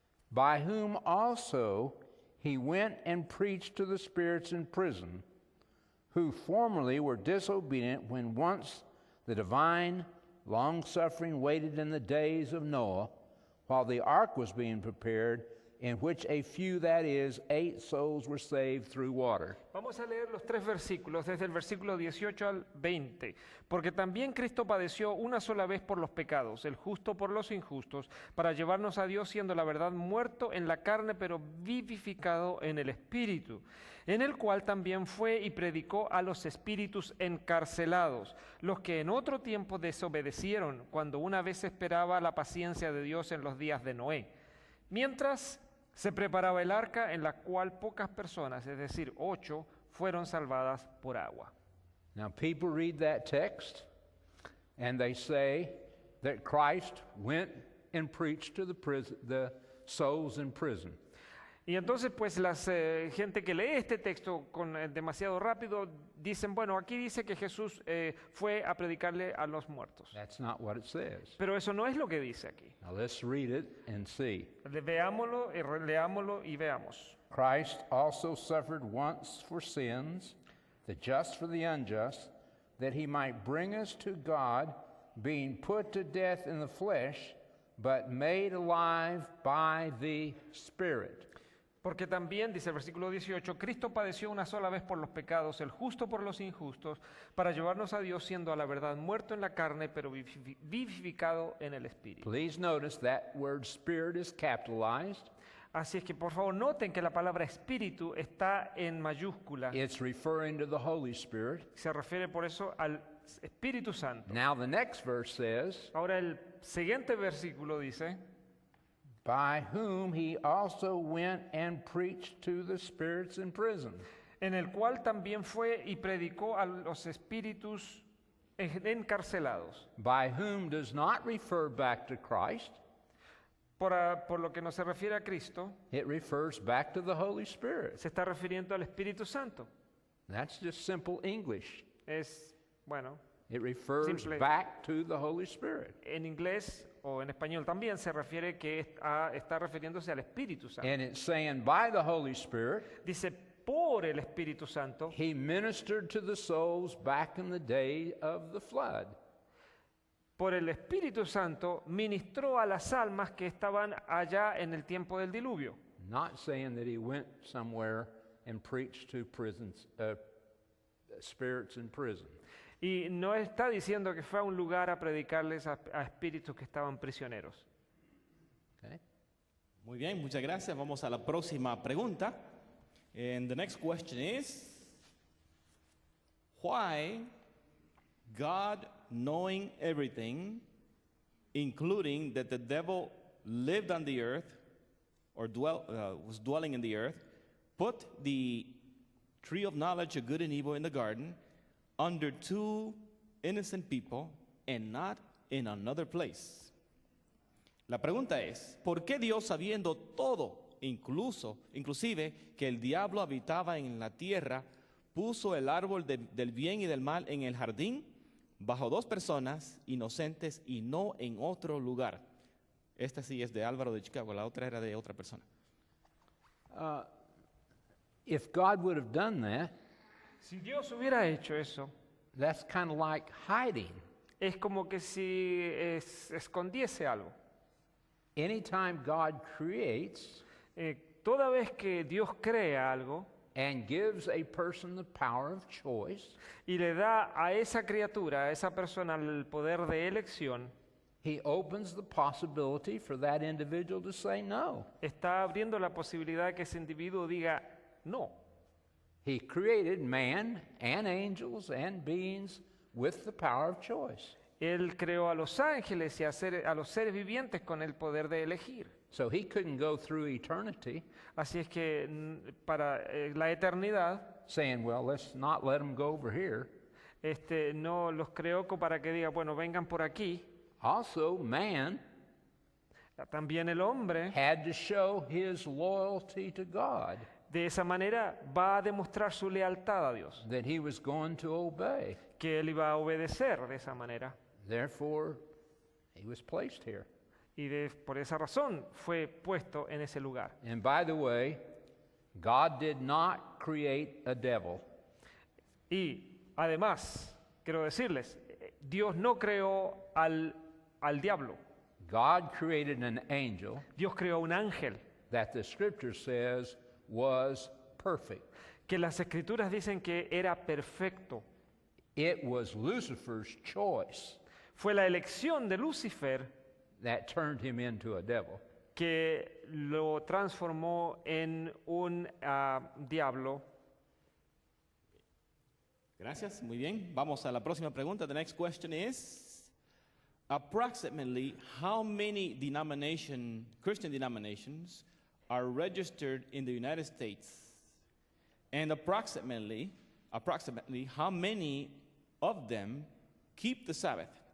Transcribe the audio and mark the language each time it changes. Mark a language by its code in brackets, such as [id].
[en] by whom also he went and preached to the spirits in prison, who formerly were disobedient when once the divine long-suffering waited in the days of Noah, while the ark was being prepared, in which a few, that is, 8 souls, were saved through water. [es] Vamos a leer los 3 versículos, desde el versículo 18 al 20. Porque también Cristo padeció una sola vez por los pecados, el justo por los injustos, para llevarnos a Dios, siendo la verdad muerto en la carne, pero vivificado en el Espíritu, en el cual también fue y predicó a los espíritus encarcelados, los que en otro tiempo desobedecieron, cuando una vez esperaba la paciencia de Dios en los días de Noé, mientras se preparaba el arca, en la cual pocas personas, es decir, 8, fueron salvadas por agua. [en] Now, people read that text and they say that Christ went and preached to the souls in prison. [es] Y entonces, pues, gente que lee este texto demasiado rápido, dicen, bueno, aquí dice que Jesús fue a predicarle a los muertos. [en] That's not what it says. [es] Pero eso no es lo que dice aquí. [en] Now, let's read it and see. [es] Veámoslo, leámoslo y veamos. [en] Christ also suffered once for sins, the just for the unjust, that he might bring us to God, being put to death in the flesh, but made alive by the Spirit. [es] Porque también, dice el versículo 18, Cristo padeció una sola vez por los pecados, el justo por los injustos, para llevarnos a Dios, siendo a la verdad muerto en la carne, pero vivificado en el Espíritu. [en] Please notice that word spirit is capitalized. [es] Así es que por favor noten que la palabra espíritu está en mayúscula. [en] It's referring to the Holy Spirit. [es] Se refiere por eso al Espíritu Santo. [en] Now the next verse says, [es] Ahora el siguiente versículo dice, [en] by whom he also went and preached to the spirits in prison. [es] en el cual también fue y predicó a los espíritus encarcelados. [en] By whom does not refer back to Christ. [es] Por lo que no se refiere a Cristo, [en] It refers back to the Holy Spirit. [es] se está refiriendo al Espíritu Santo. [en] That's just simple English. [es] Es, bueno, [en] It refers Simple. back to the Holy Spirit. [es] en inglés o en español también se refiere que está refiriéndose al Espíritu Santo. [en] And it's saying by the Holy Spirit, [es] Dice, por el Espíritu Santo, [en] he ministered to the souls back in the day of the flood. [es] por el Espíritu Santo ministró a las almas que estaban allá en el tiempo del diluvio. [en] Not saying that he went somewhere and preached to prisons, spirits in prison. [es] Y no está diciendo que fue a un lugar a predicarles a espíritus que estaban prisioneros. [en] Okay? [es] Muy bien, muchas gracias. Vamos a la próxima pregunta. [en] And the next question is, why God, knowing everything, including that the devil lived on the earth, or was dwelling in the earth, put the tree of knowledge of good and evil in the garden under 2 innocent people and not in another place? [es] La pregunta es, ¿por qué Dios, sabiendo todo, inclusive que el diablo habitaba en la tierra, puso el árbol del bien y del mal en el jardín bajo 2 personas inocentes y no en otro lugar? Esta sí es de Álvaro de Chicago, la otra era de otra persona. [en] If God would have done that, [es] Si Dios hubiera hecho eso, [en] that's kind of like hiding. [es] es como que si escondiese algo. [en] Anytime God creates [es] Toda vez que Dios crea algo [en] and gives a person the power of choice, [es] y le da a esa criatura, a esa persona, el poder de elección, [en] he opens the possibility for that individual to say no. [es] está abriendo la posibilidad de que ese individuo diga no. [en] He created man and angels and beings with the power of choice. [es] Él creó a los ángeles y a los seres vivientes con el poder de elegir. [en] So he couldn't go through eternity [es] Así es que para la eternidad, [en] saying, well, let's not let them go over here. [es] no los creó para que diga, bueno, vengan por aquí. [en] Also, man [es] También el hombre, [en] had to show his loyalty to God, [es] de esa manera, va a demostrar su lealtad a Dios, [en] that he was going to obey. [es] que él iba a obedecer de esa manera. [en] Therefore, he was placed here. [es] Y por esa razón fue puesto en ese lugar. [en] And by the way, God did not create a devil. [es] Y además, quiero decirles, Dios no creó al diablo. [en] God created an angel, [es] Dios creó un ángel. [en] that the Scripture says was perfect. [es] que las Escrituras dicen que era perfecto. [en] It was Lucifer's choice [es] Fue la elección de Lucifer [en] that turned him into a devil. [es] que lo transformó en un diablo. Gracias, muy bien. Vamos a la próxima pregunta. [en] The next question is, approximately how many Christian denominations are registered in the United States? And approximately how many of them keep the Sabbath?